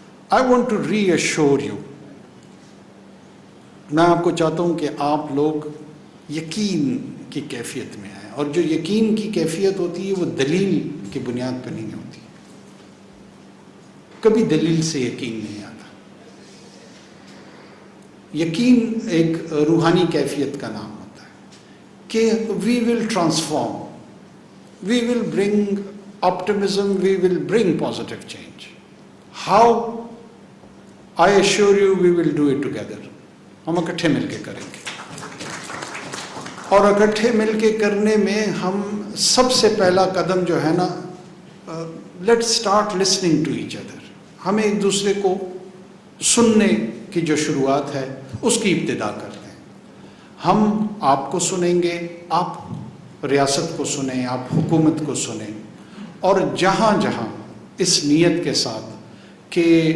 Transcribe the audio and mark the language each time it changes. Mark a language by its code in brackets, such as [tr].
[en] I want to reassure you, [ur] میں آپ کو چاہتا ہوں کہ آپ لوگ یقین کی کیفیت میں آئیں، اور جو یقین کی کیفیت ہوتی ہے وہ دلیل کی بنیاد پہ نہیں ہوتی، کبھی دلیل سے یقین نہیں آتا۔ یقین ایک روحانی کیفیت کا نام ہوتا ہے کہ [en] We will transform, we will bring optimism, we will bring positive change. How? I assure you we will do it together. [ur] ہم اکٹھے مل کے کریں گے، اور اکٹھے مل کے کرنے میں ہم سب سے پہلا قدم جو ہے نا، [en] let's start listening to each other. [ur] ہمیں ایک دوسرے کو سننے کی جو شروعات ہے اس کی ابتدا کرتے ہیں۔ ہم آپ کو سنیں گے، آپ ریاست کو سنیں، آپ حکومت کو سنیں، اور جہاں جہاں اس نیت کے ساتھ کہ